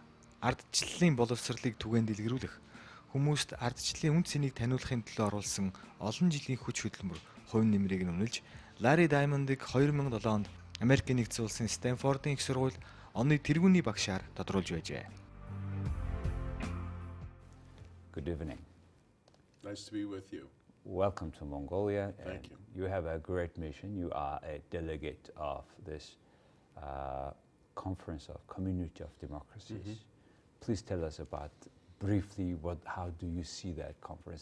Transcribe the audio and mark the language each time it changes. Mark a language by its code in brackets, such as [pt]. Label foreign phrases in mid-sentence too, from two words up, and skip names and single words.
[mn] Ардчлалын боловсролыг түгээн дэлгэрүүлэх, хүмүүст ардчлалын үн цэнийг таниулахын төлөө оруулсан олон жилийн хүч хөдөлмөр хувь нэмрийг нь үнэлж, Larry Diamond-ыг 2007 онд Америк нэгдсэн улсын Станфордын их сургууль оны тэргүүний багшаар тодруулж байжээ. [en] Good evening. Nice to be with you. Welcome to Mongolia. Thank you. You have a great mission. You are a delegate of this Conference of Community of Democracies. Please tell us about briefly how do you see that conference?